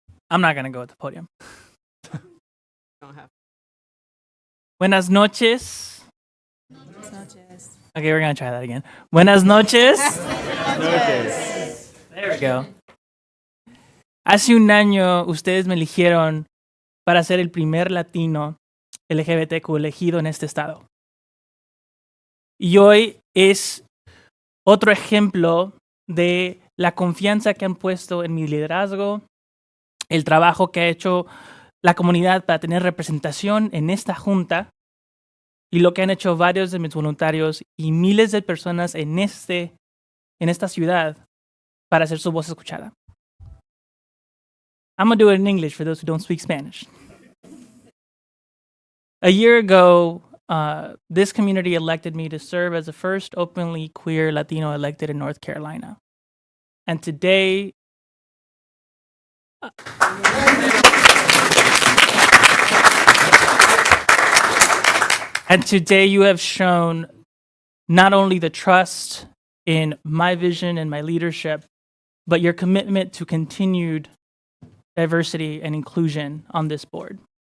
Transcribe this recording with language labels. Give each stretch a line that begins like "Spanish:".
English: I'm not going to go at the podium. Don't have.
Spanish: Buenas noches.
English: Okay, we're going to try that again.
Spanish: Buenas noches.
English: There we go.
Spanish: Hace un año ustedes me eligieron para ser el primer latino LGBTQ elegido en este estado. Y hoy es otro ejemplo de la confianza que han puesto en mi liderazgo, el trabajo que ha hecho la comunidad para tener representación en esta junta y lo que han hecho varios de mis voluntarios y miles de personas en esta ciudad para hacer su voz escuchada.
English: I'm going to do it in English for those who don't speak Spanish. A year ago, this community elected me to serve as the first openly queer Latino elected in North Carolina. And today, you have shown not only the trust in my vision and my leadership, but your commitment to continued diversity and inclusion on this board.